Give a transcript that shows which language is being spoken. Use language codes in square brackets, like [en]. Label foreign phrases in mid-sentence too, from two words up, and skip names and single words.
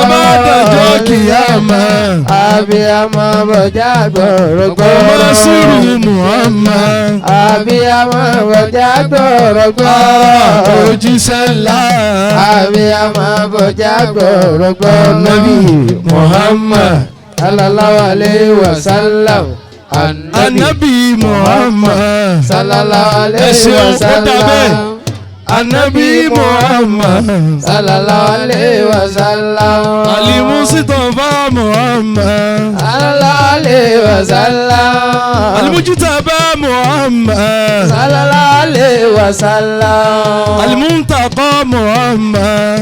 [yo] Ọba dọjọ́ kìyàmá. Abiyamọ bọjá gbọ̀rọ̀gbọ̀rọ̀. Ọmọ sírù Muhammad. Abiyamọ bọjá gbọ̀rọ̀gbọ̀rọ̀. Òjíṣẹ́ ńlá. Abiyamọ bọjá gbọ̀rọ̀gbọ̀rọ̀. [ar] نبي محمد. صلى الله عليه وسلم. النبي محمد. Sallallahu [yo] Ẹ [ar] alayhi [yo] ṣeun, [ar] wa [yo] ó dà bẹ́ẹ̀. [ar] sallam. النبي محمد. صلى الله عليه وسلم. المصطفى محمد. صلى الله عليه وسلم. المجتبى محمد. صلى الله عليه وسلم. المنتقى محمد.